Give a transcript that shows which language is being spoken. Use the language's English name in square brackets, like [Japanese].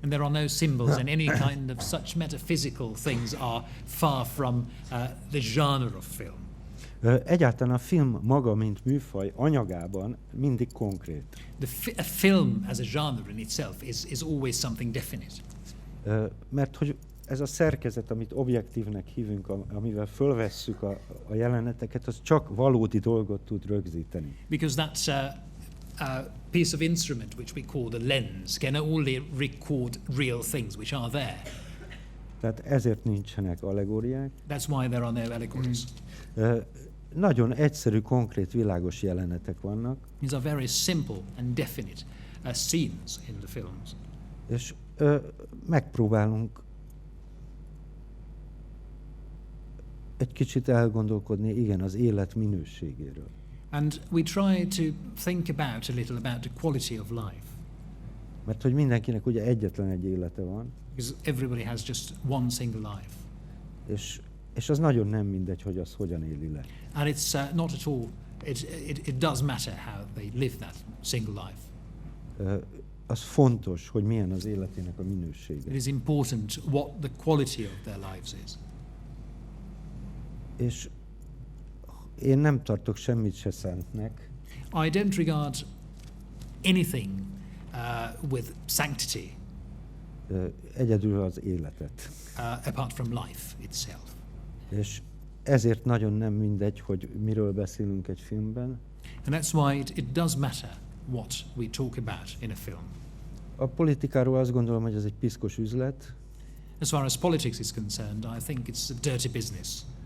[English] And there are no symbols, and any kind of such metaphysical things are far from the genre of film. [Hungarian] Egyáltalán a film maga, mint műfaj, anyagában mindig konkrét. [English] A film as a genre in itself is always something definite. [Hungarian] Mert hogy ez a szerkezet, amit objektívnek hívunk, amivel fölvesszük a jeleneteket, az csak valódi dolgot tud rögzíteni. [English] Because that's a piece of instrument which we call the lens can only record real things which are there. [Hungarian] Tehát ezért nincsenek allegóriák. [English] That's why there are no allegories. [Hungarian] Nagyon egyszerű, konkrét, világos jelenetek vannak. [English] These are very simple and definite scenes in the films. [Hungarian] És megpróbálunk egy kicsit elgondolkodni, igen, az élet minőségéről. [English] And we try to think a little about the quality of life. [Hungarian] Mert hogy mindenkinek ugye egyetlen egy élete van. [English] Because everybody has just one single life. [Hungarian] És az nagyon nem mindegy, hogy az hogyan éli le. [English] And it's not at all, it does matter how they live that single life. [Hungarian] Az fontos, hogy milyen az életének a minősége. [English] It is important what the quality of their lives is. [Hungarian] És én nem tartok semmit se szentnek. [English] I don't regard anything with sanctity. [Hungarian] Egyedül az életet. [English] Apart from life itself. [Hungarian] És ezért nagyon nem mindegy, hogy miről beszélünk egy filmben. [English] And that's why it does matter what we talk about in a film. [Hungarian] A politikáról azt gondolom, hogy ez egy piszkos üzlet. [English] As far as politics is concerned, I think it's a dirty business.